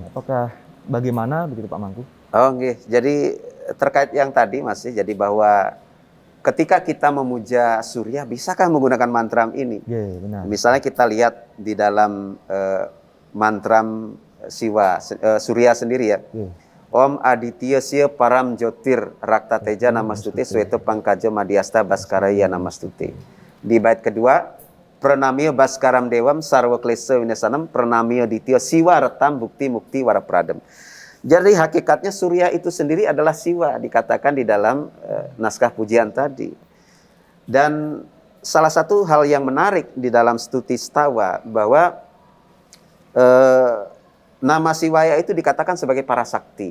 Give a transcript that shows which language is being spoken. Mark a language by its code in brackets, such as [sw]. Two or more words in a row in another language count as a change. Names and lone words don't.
[id] Apakah bagaimana begitu Pak Mangku? Oh, nggih. Jadi terkait yang tadi masih, jadi bahwa ketika kita memuja Surya, bisakah menggunakan mantra ini? Benar. Misalnya kita lihat di dalam mantra Surya sendiri ya. [sa] Om Aditya Sya Param Jyotir Rakta Teja Namastute Sweta Pangkaja Madhyasta Baskaraya Namastute. [id] Di bait kedua, [sa] Pranamya Baskaram Dewam Sarwa Klesa Winasanam Pranamya Ditya Siwa Retam Bukti Mukti Warapradam. [id] Jadi hakikatnya Surya itu sendiri adalah Siwa, dikatakan di dalam naskah pujian tadi. Dan salah satu hal yang menarik di dalam [sa] stuti stawa [id] bahwa nama Siwaya itu dikatakan sebagai parasakti.